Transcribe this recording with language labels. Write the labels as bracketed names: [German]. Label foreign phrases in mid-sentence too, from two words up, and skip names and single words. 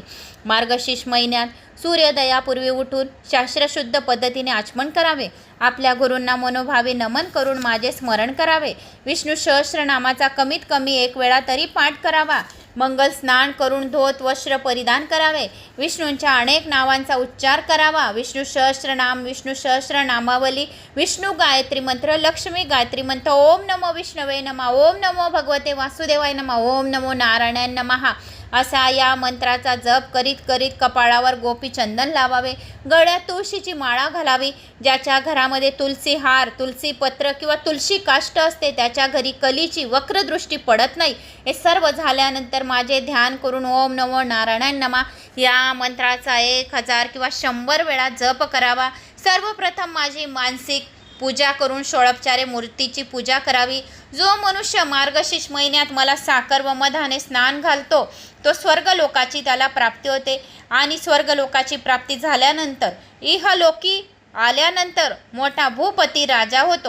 [Marathi] मार्गशीर्ष महिन्यात सूर्योदयापूर्वी उठून शास्त्रशुद्ध पद्धतीने आचमन करावे. आपल्या गुरूंना मनोभावे नमन करून माझे स्मरण करावे. विष्णू सहस्रनामाचा कमीत कमी 1 वेळा तरी पाठ करावा. मंगल स्नान करून धोत वस्त्र परिधान करावे. विष्णूंच्या अनेक नावांचा उच्चार करावा. विष्णू सहस्रनाम, विष्णू सहस्रनामावली, विष्णू गायत्री मंत्र, लक्ष्मी गायत्री मंत्र, [Sanskrit] ओम नमो विष्णवे नमः, ओम नमो भगवते वासुदेवाय नमः, ओम नमो नारायणाय नमः [Marathi] असा या मंत्राचा जप करीत करीत कपाळावर गोपी चंदन लावावे. गळ्यात तुळशीची माळा घालावी. ज्याच्या घरामध्ये तुलसी हार, तुलसी पत्र किंवा तुळशी काष्ट असते त्याच्या घरी कलीची वक्रदृष्टी पडत नाही. हे सर्व झाल्यानंतर माझे ध्यान करून [Sanskrit] ओम नमो नारायणाय नमः [Marathi] या मंत्राचा 1000 किंवा 100 वेळा जप करावा. सर्वप्रथम माझी मानसिक पूजा करून षोडोपचारे मूर्तीची पूजा करावी. जो मनुष्य मार्गशीर्ष महिन्यात मला साखर व मधाने स्नान घालतो तो स्वर्गलोकाची त्याला प्राप्ती होते आणि स्वर्गलोकाची प्राप्ती झाल्यानंतर इहलोकी आल्यानंतर मोठा भूपती राजा होतो.